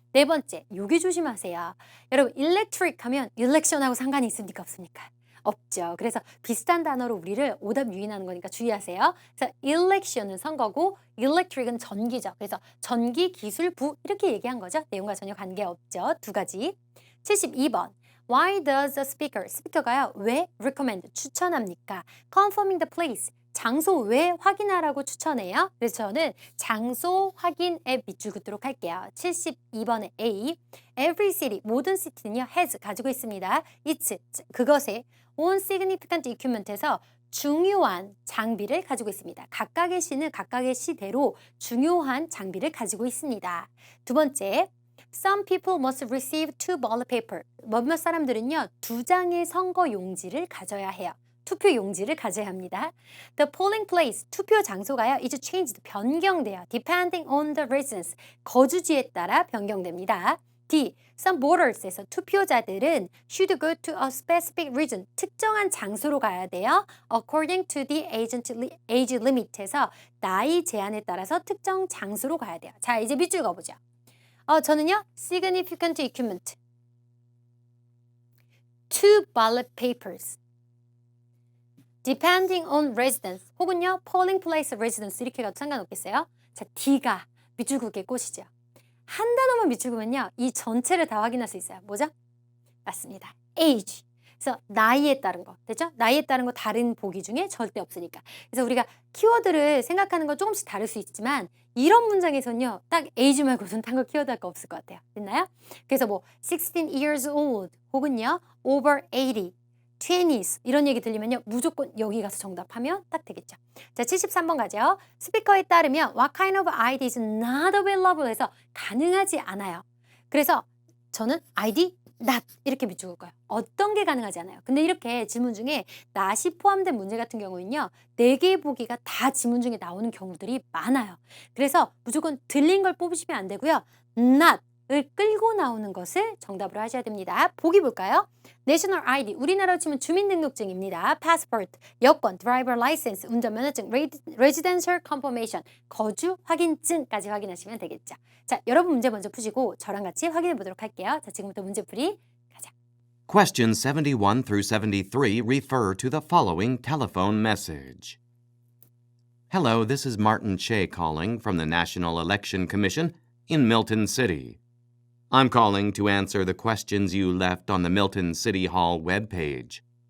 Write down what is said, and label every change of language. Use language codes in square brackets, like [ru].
[ko] 네 번째, 여기 조심하세요. 여러분, electric 하면 election하고 상관이 있습니까? 없습니까? 없죠. 그래서 비슷한 단어로 우리를 오답 유인하는 거니까 주의하세요. 그래서 election은 선거고 electric은 전기죠. 그래서 전기기술부 이렇게 얘기한 거죠. 내용과 전혀 관계없죠. 두 가지. 72번. [en] Why does the speaker, [ko] 스피커가요. 왜 recommend, 추천합니까? [en] Confirming the place, [ko] 장소 왜 확인하라고 추천해요? 그래서 저는 장소 확인에 밑줄 긋도록 할게요. 72번의 A, every city, 모든 시티는요, has, 가지고 있습니다. its, 그것의 [en] own significant equipment [ko] 에서 중요한 장비를 가지고 있습니다. 각각의 시는 각각의 시대로 중요한 장비를 가지고 있습니다. 두 번째, [en] Some people must receive 2 ballot paper. [ko] 몇몇 사람들은요, 2장의 선거 용지를 가져야 해요. 투표 용지를 가져야 합니다. [en] The polling place, [ko] 투표 장소가요, [en] is changed, [ko] 변경돼요. [en] Depending on the residence, [ko] 거주지에 따라 변경됩니다. [en] D, some voters에서 [ko] 투표자들은 [en] should go to a specific region, [ko] 특정한 장소로 가야 돼요. [en] According to the age limit [ko] 에서 나이 제한에 따라서 특정 장소로 가야 돼요. 자, 이제 밑줄 그어보죠. 저는요, significant equipment, 2 ballot papers, depending on residence, 혹은요, polling place residence 이렇게 가도 상관없겠어요? 자, D가 밑줄 긋기의 꽃이죠. 한 단어만 밑줄 그으면요, 이 전체를 다 확인할 수 있어요. 뭐죠? 맞습니다. age. 그래서 나이에 따른 거, 됐죠? 나이에 따른 거 다른 보기 중에 절대 없으니까. 그래서 우리가 키워드를 생각하는 건 조금씩 다를 수 있지만 이런 문장에서는요, 딱 age 말고는 딴 거 키워드 할 거 없을 것 같아요. 됐나요? 그래서 뭐 16 years old 혹은요, over 80, 20s 이런 얘기 들리면요, 무조건 여기 가서 정답하면 딱 되겠죠. 자, 73번 가죠. 스피커에 따르면 [en] what kind of ID is not available [ko] 해서 가능하지 않아요. 그래서 저는 ID not 이렇게 비추고 가요. 어떤 게 가능하지 않아요. 근데 이렇게 질문 중에 not이 포함된 문제 같은 경우는요. 4개의 보기가 다 지문 중에 나오는 경우들이 많아요. 그래서 무조건 들린 걸 뽑으시면 안 되고요. not을 끌고 나오는 것을 정답으로 하셔야 됩니다. 보기 볼까요? National ID, 우리나라로 치면 주민등록증입니다. Passport, 여권, Driver License, 운전면허증, Residential Confirmation, 거주 확인증까지 확인하시면 되겠죠. 자, 여러분 문제 먼저 푸시고 저랑 같이 확인해 보도록 할게요. 자, 지금부터 문제풀이 가자. [en] Questions 71 through 73 refer to the following telephone message. Hello, this is Martin Che calling from the National Election Commission in Milton City. I'm calling to answer the questions you left on the Milton City Hall webpage.